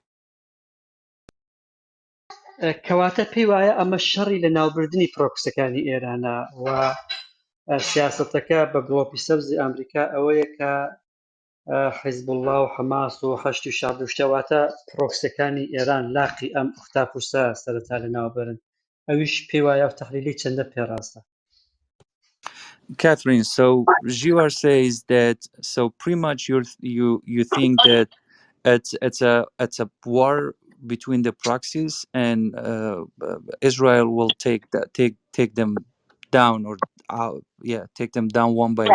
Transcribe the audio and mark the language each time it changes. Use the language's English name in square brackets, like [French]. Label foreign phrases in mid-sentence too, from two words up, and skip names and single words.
[Central Kurdish] کەواتە پێیوایە ئەمە شەڕی لە ناوبردنی پرۆکسیەکانی ئێرانە و سیاسەتەکە بە گڵۆپی سەوزی ئەمریکا ئەوەیە کە حیزبوڵڵا و حەماس و هەشتی و شادوشتەواتە پرۆکسیەکانی ئێران لاقی ئەم ئوختاپوسە سەرەتا لە ناوبەرن ئەویش پێیوایە و تەحلیلی چەندە پێڕاستە. [English] Catherine, so Jiwar says that pretty much you think that it's a war between the proxies and Israel will take them down or take them down one by